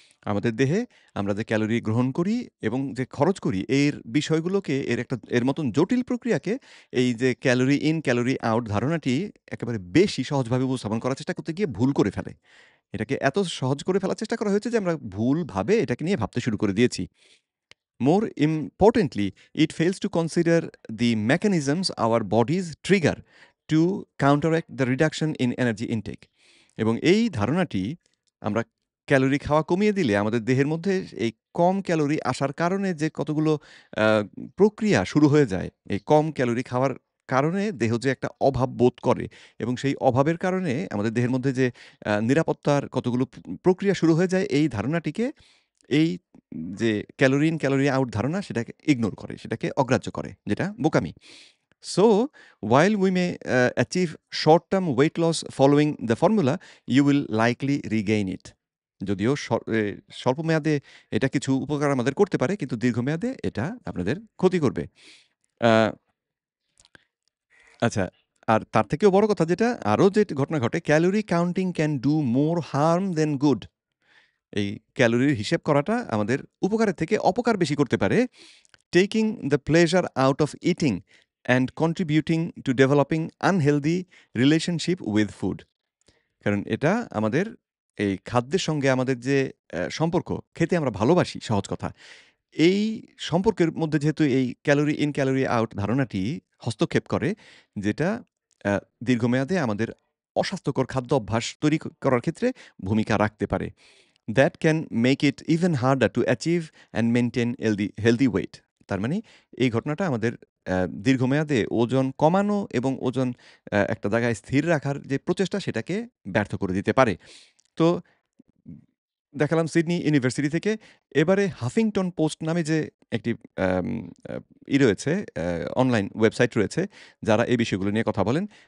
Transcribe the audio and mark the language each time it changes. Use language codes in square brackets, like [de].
[bn] আমাদের দেহে আমরা যে ক্যালোরি গ্রহণ করি এবং যে খরচ করি, এর বিষয়গুলোকে, এর মতন জটিল প্রক্রিয়াকে এই যে ক্যালোরি ইন ক্যালোরি আউট ধারণাটি একেবারে বেশি সহজভাবে উপস্থাপন করার চেষ্টা করতে গিয়ে ভুল করে ফেলে। এটাকে এত সহজ করে ফেলার চেষ্টা করা হয়েছে যে আমরা ভুলভাবে এটাকে নিয়ে ভাবতে শুরু করে দিয়েছি। [en] More importantly, it fails to consider the mechanisms our bodies trigger to counteract the reduction in energy intake. [bn] এবং এই ধারণাটি, আমরা ক্যালোরি খাওয়া কমিয়ে দিলে আমাদের দেহের মধ্যে এই কম ক্যালোরি আসার কারণে যে কতগুলো আ প্রক্রিয়া শুরু হয়ে যায়, এই কম ক্যালোরি খাওয়ার কারণে দেহ যে একটা অভাব বোধ করে এবং সেই অভাবের কারণে আমাদের দেহের মধ্যে যে নিরাপত্তার কতগুলো প্রক্রিয়া শুরু হয়ে যায়, এই ধারণাটিকে, এই যে ক্যালোরি ইন ক্যালোরি আউট ধারণা, সেটাকে ইগনোর করে, সেটাকে অগ্রাহ্য করে, যেটা বোকামি। [en] So, while we may achieve short-term weight loss following the formula, you will likely regain it. [bn] যদিও স্বল্প মেয়াদে এটা কিছু উপকার আমাদের করতে পারে, কিন্তু দীর্ঘমেয়াদে এটা আপনাদের ক্ষতি করবে। আ আচ্ছা, আর তার থেকেও বড় কথা, যেটা আরো যে ঘটনা ঘটে, [en] Calorie counting can do more harm than good. [bn] এই ক্যালোরির হিসেব করাটা আমাদের উপকারের থেকে অপকার বেশি করতে পারে। [en] Taking the pleasure out of eating and contributing to developing unhealthy relationship with food. [bn] কারণ এটা আমাদের এই খাদ্যের সঙ্গে আমাদের যে সম্পর্ক, খেতে আমরা ভালোবাসি, সহজ কথা। এই সম্পর্কের মধ্যে যেহেতু এই ক্যালোরি ইন ক্যালোরি আউট ধারণাটি হস্তক্ষেপ করে, যেটা দীর্ঘমেয়াদে আমাদের অস্বাস্থ্যকর খাদ্য অভ্যাস তৈরি করার ক্ষেত্রে ভূমিকা রাখতে পারে। [en] That can make it even harder to achieve and maintain healthy weight. [bn] তার মানে এই ঘটনাটা আমাদের দীর্ঘমেয়াদে ওজন কমানো এবং ওজন একটা জায়গায় স্থির রাখার যে প্রচেষ্টা, সেটাকে ব্যর্থ করে দিতে পারে। তো দেখালাম সিডনি ইউনিভার্সিটি থেকে। এবারে হাফিংটন পোস্ট নামে যে একটি আম আ রয়েছে, অনলাইন ওয়েবসাইট রয়েছে, যারা এই বিষয়গুলো নিয়ে কথা বলেন।